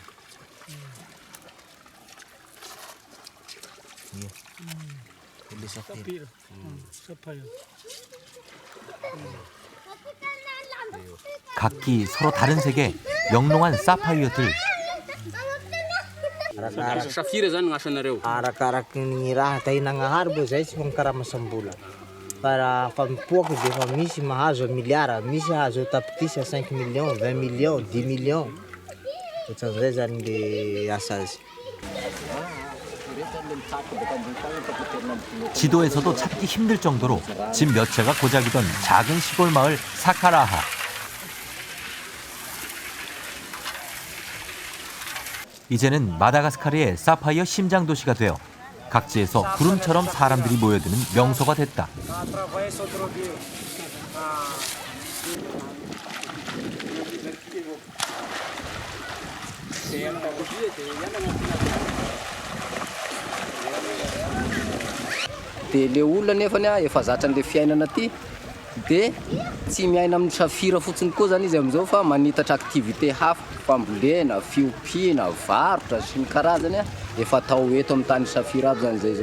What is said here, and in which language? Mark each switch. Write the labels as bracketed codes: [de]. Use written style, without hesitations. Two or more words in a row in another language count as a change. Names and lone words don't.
[ko] 각기 서로 다른 색의 영롱한 사파이어들. [mg] Safira zany gn'asa nareo. Arak-arak ny raha tahinagnaharbo zay tsy fankaramasam-bola. Para fa mipoaka dia fa misy mahazo miliara, misy hazo tapitisa 5 millions, 20 millions, 10 millions. Ohatran'izay zany le asa azy. [ko] 지도에서도 찾기 힘들 정도로 집 몇 채가 고작이던 작은 시골 마을 사카라하. 이제는 마다가스카르의 사파이어 심장 도시가 되어 각지에서 구름처럼 사람들이 모여드는 명소가 됐다. [mg] Dia le olona nefany efa zatran'le fiainana aty dia tsy miaina amin'ny safira fotsiny koa zany izy amin'izao fa manitatra activité hafa, fambolena, fiompiana, varotra sy ny karazany efa atao eto amin'ny tany safira aby zany zay zao.